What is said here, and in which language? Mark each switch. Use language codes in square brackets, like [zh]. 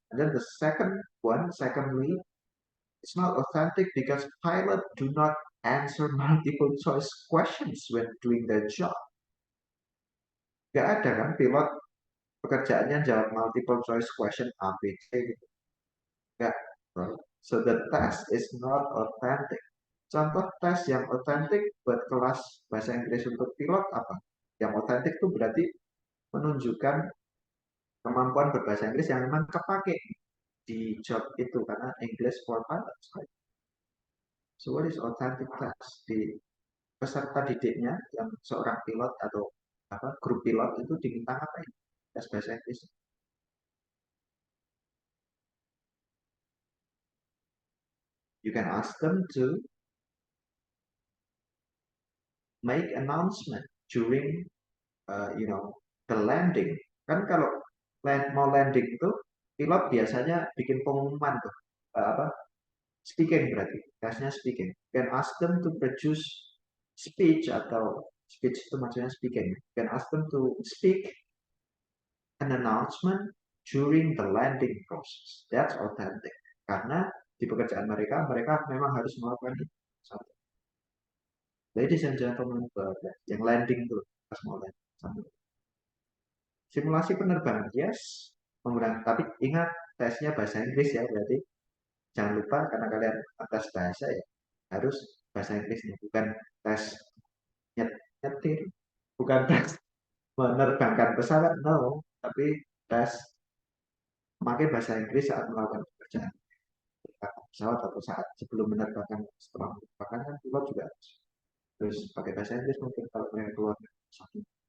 [en] And then the secondly, it's not authentic because pilot do not answer multiple choice questions when doing their job. [id] Gak ada kan pilot pekerjaannya jawab multiple choice question A, B, C gitu. Gak. Right? [en] So the test is not authentic. [id] Contoh tes yang authentic buat kelas bahasa Inggris untuk pilot apa? Yang authentic itu berarti menunjukkan kemampuan berbahasa Inggris yang memang kepake di job itu karena English for pilots. [en] Right? So what is authentic test? [id] Di peserta didiknya yang seorang pilot atau grup pilot itu diminta ngapain? Tes bahasa Inggris. [en] You can ask them to make announcement during the landing. [id] Kan kalau mau landing itu pilot biasanya bikin pengumuman tuh speaking berarti tesnya speaking. [en] You can ask them to produce speech [id] atau speech itu maksudnya speaking. [en] You can ask them to speak an announcement during the landing process. That's authentic. [id] Karena di pekerjaan mereka memang harus melakukan itu. [en] Ladies and gentlemen, [id] yang landing tuh pas mau landing. Simulasi penerbangan, yes. Tapi ingat tesnya bahasa Inggris ya, berarti jangan lupa karena kalian tes bahasa ya harus bahasa Inggrisnya, bukan tes nyetir, bukan tes menerbangkan pesawat, no, tapi tes memakai bahasa Inggris saat melakukan pekerjaan pesawat atau saat sebelum menerbangkan, setelah menerbangkan kan pilot juga harus pakai bahasa Inggris mungkin kalau mereka keluar sakit.